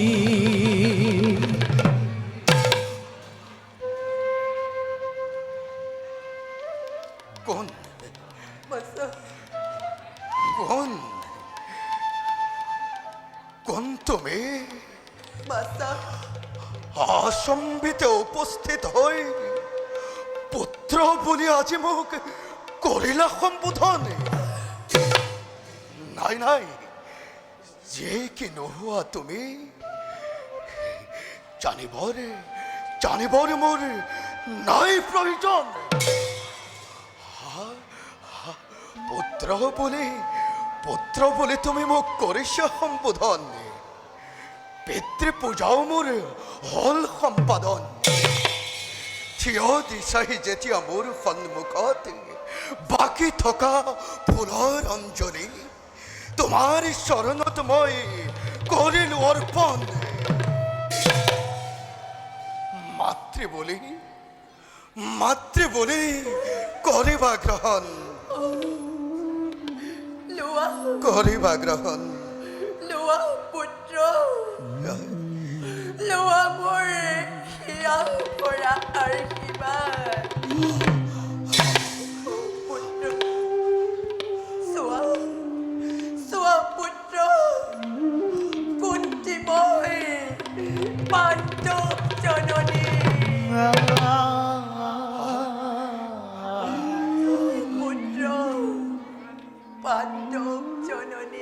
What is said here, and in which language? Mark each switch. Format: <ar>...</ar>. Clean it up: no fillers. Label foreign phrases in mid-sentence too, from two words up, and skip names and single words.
<as>কোন তুমি আসম্বিতে উপস্থিত হই পুত্র বলি আজি মোক করিলা সম্বোধন নাই যে কি নোহোৱা তুমি জানিবরে মোর নাই প্রয়োজন পুত্র বলে তুমি মোক কৰিছ সম্বোধন পিতৃ পূজাও মোৰ হল সম্পাদন থিয় দিছাহি যেতিয়া মোৰ সন্মুখত বাকী থকা ফুলৰ অঞ্জলি তোমাৰ চৰণত মই কৰিলো অৰ্পণ মাতৃ বুলি মাতৃ বলি করিবা গ্রহণ লোৱা করিবা গ্রহণ লোৱা পুত্ৰ লোৱা মোৰ হিয়াৰ পৰা আশীৰ্বাদ পুত্ৰ চোৱা চোৱা পুত্ৰ কুন্তি মই পাণ্ডৱ জননী পুত্ৰ পাণ্ডৱ জননী</as>